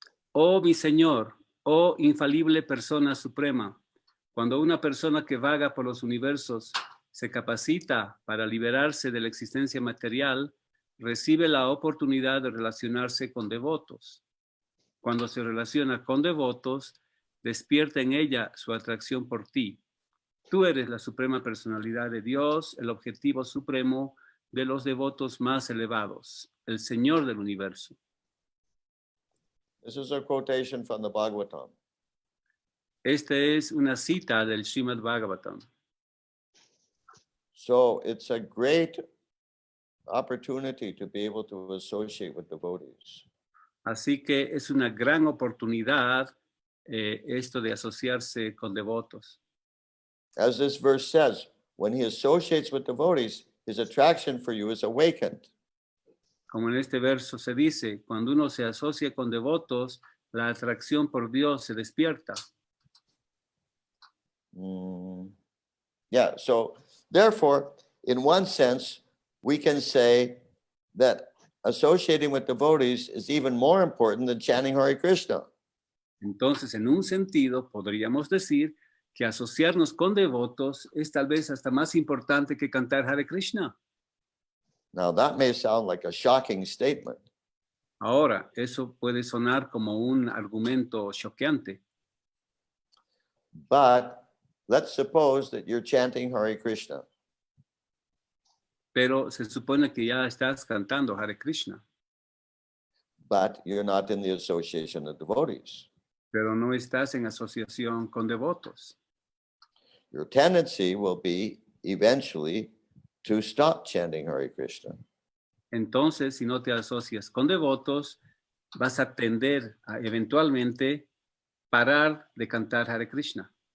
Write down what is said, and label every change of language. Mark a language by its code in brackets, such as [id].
[es] Oh mi Señor, oh infalible persona suprema, cuando una persona que vaga por los universos se capacita para liberarse de la existencia material, recibe la oportunidad de relacionarse con devotos. Cuando se relaciona con devotos, despierta en ella su atracción por ti. Tú eres la suprema personalidad de Dios, el objetivo supremo de los devotos más elevados, el Señor del universo. [en] This is a quotation from the Bhagavatam. [es] Esta es una cita del Srimad Bhagavatam. [en] So it's a great opportunity to be able to associate with devotees. [es] Así que es una gran oportunidad esto de asociarse con devotos. [en] As this verse says, when he associates with devotees, his attraction for you is awakened. [es] Como en este verso se dice, cuando uno se asocia con devotos, la atracción por Dios se despierta. [en] Yeah, so therefore, in one sense, we can say that associating with devotees is even more important than chanting Hare Krishna. [es] Entonces, en un sentido, podríamos decir que asociarnos con devotos es tal vez hasta más importante que cantar Hare Krishna. [en] Now, that may sound like a shocking statement, [es] Ahora, eso puede sonar como un argumento choqueante, [en] but let's suppose that you're chanting Hare Krishna. [es] pero se supone que ya estás cantando Hare Krishna, [en] But you're not in the association of devotees. [es] pero no estás en asociación con devotos. [en] Your tendency will be eventually to stop chanting Hare Krishna. [es] Entonces, si no te asocias con devotos, vas a tender a eventualmente parar de cantar Hare Krishna.